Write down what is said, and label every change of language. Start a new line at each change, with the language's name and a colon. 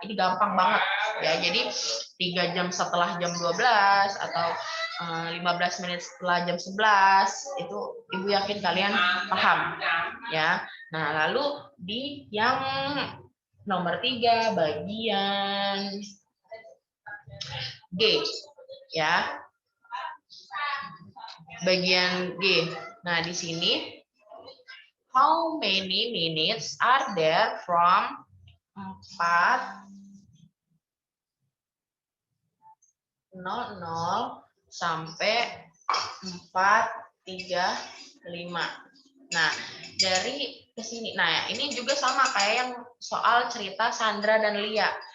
Indonesian: Ini gampang banget ya. Jadi 3 jam setelah jam 12 atau 15 menit setelah jam 11 itu Ibu yakin kalian paham ya. Nah, lalu di yang nomor 3 bagian G ya. Bagian G. Nah, di sini
English: how many minutes are there from 4.00
Indonesian: sampai
English: 4.35.
Indonesian: Nah, dari ke sini. Nah, ini juga sama kayak yang soal cerita Sandra dan Lia.